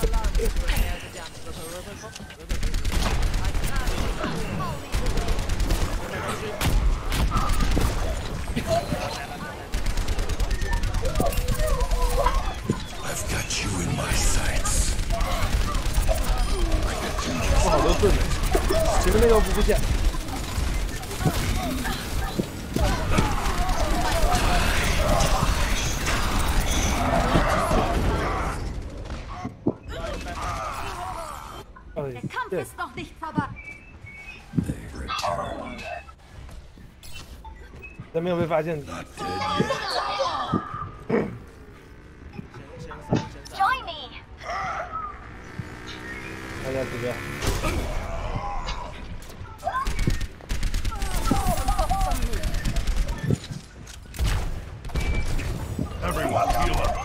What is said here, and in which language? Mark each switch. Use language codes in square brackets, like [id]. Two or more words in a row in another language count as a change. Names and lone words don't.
[en] I've got you in my sights. [zh] 哇，好多盾，前面那个补不起来。 [de] Der Kampf ist noch nicht vorbei. [zh] 但没有被发现。 [en] Join me. [zh] 大家指标。 [en] Everyone heal up.